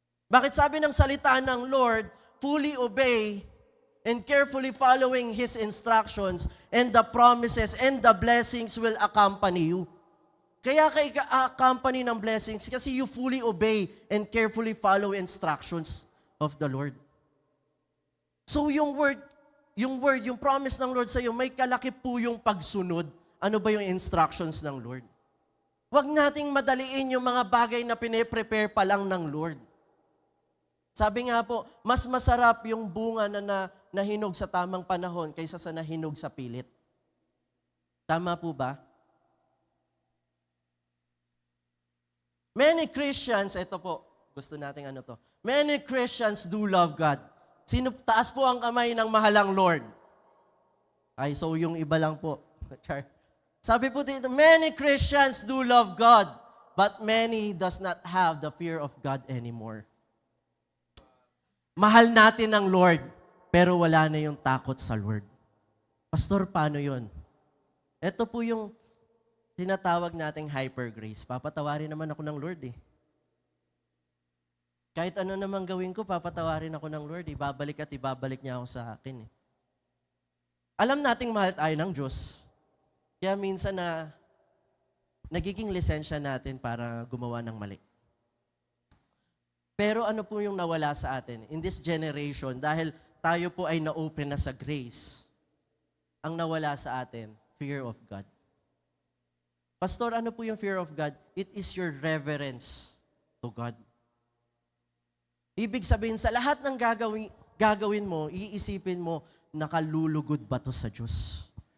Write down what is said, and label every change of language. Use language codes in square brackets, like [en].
[tl] Bakit sabi ng salita ng Lord, [en] fully obey and carefully following His instructions, and the promises and the blessings will accompany you. [tl] Kaya ka-accompany ng blessings kasi [en] you fully obey and carefully follow instructions of the Lord. [tl] So yung promise ng Lord sa iyo, may kalaki po yung pagsunod. Ano ba yung instructions ng Lord? Huwag nating madaliin yung mga bagay na pine-prepare pa lang ng Lord. Sabi nga po, mas masarap yung bunga na nahinog sa tamang panahon kaysa sa nahinog sa pilit. Tama po ba? [en] Many Christians, [tl] ito po, gusto nating [en] many Christians do love God. [tl] Taas po ang kamay ng mahalang Lord. Ay, so yung iba lang po. Sabi po dito, [en] many Christians do love God, but many does not have the fear of God anymore. [tl] Mahal natin ang Lord, pero wala na yung takot sa Lord. Pastor, paano yun? Ito po yung tinatawag nating hyper grace. Papatawarin naman ako ng Lord Kahit ano namang gawin ko, papatawarin ako ng Lord. Ibabalik at ibabalik niya ako sa akin. Alam nating mahal tayo ng Diyos. Kaya minsan na nagiging lisensya natin para gumawa ng mali. Pero ano po yung nawala sa atin? [en] In this generation, [tl] dahil tayo po ay na-open na sa grace, ang nawala sa atin, fear of God. Pastor, ano po yung fear of God? [en] It is your reverence to God. [tl] Ibig sabihin, sa lahat ng gagawin mo, iisipin mo, nakalulugod ba to sa Diyos?